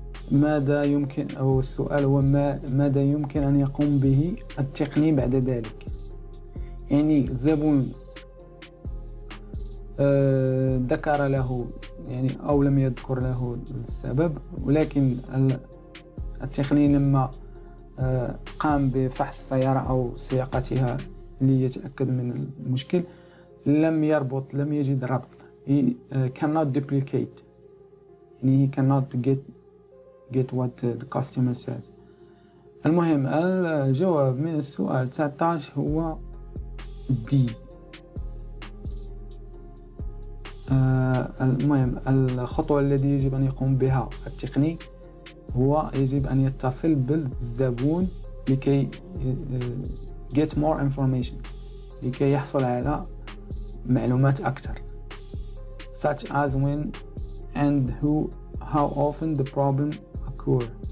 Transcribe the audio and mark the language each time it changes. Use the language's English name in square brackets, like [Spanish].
[Arabic] ماذا يمكن، أو السؤال هو ماذا يمكن أن يقوم به التقني بعد ذلك؟ يعني الزبون ذكر له يعني أو لم يذكر له السبب، ولكن التقني لما قام بفحص السيارة أو سياقتها ليتأكد من المشكل لم يجد ربط. [English] he cannot duplicate، [Arabic] يعني [English] he cannot get what the customer says. [Arabic] المهم الجواب من السؤال 19 هو D. المهم الخطوة التي يجب أن يقوم بها التقني هو يجب أن يتصل بالزبون لكي [English] get more information، [Arabic] لكي يحصل على معلومات أكثر، [English] such as when and how often the problem occur.